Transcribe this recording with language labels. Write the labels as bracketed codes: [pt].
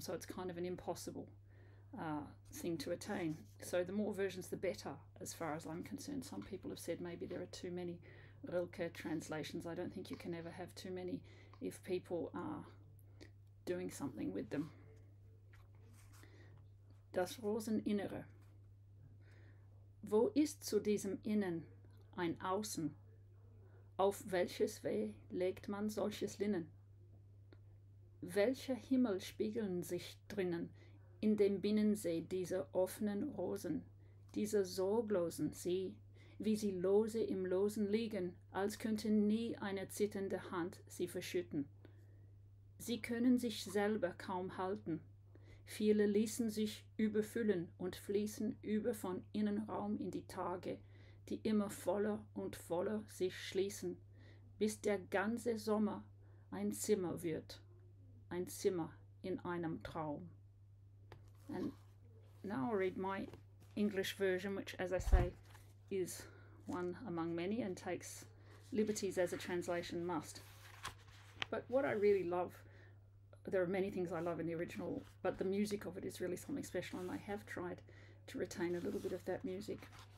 [en] So it's kind of an impossible thing to attain. So the more versions, the better, as far as I'm concerned. Some people have said maybe there are too many Rilke translations. I don't think you can ever have too many if people are doing something with them. [de] Das Rosen-Innere. Wo ist zu diesem Innen ein Außen? Auf welches Weh legt man solches Linnen? Welche Himmel spiegeln sich drinnen in dem Binnensee dieser offenen Rosen, dieser sorglosen See, wie sie lose im Losen liegen, als könnte nie eine zitternde Hand sie verschütten. Sie können sich selber kaum halten. Viele ließen sich überfüllen und fließen über von Innenraum in die Tage, die immer voller und voller sich schließen, bis der ganze Sommer ein Zimmer wird, ein Zimmer in einem Traum. [en] And now I'll read my English version, which, as I say, is one among many and takes liberties as a translation must. But what I really love, there are many things I love in the original, but the music of it is really something special, and I have tried to retain a little bit of that music.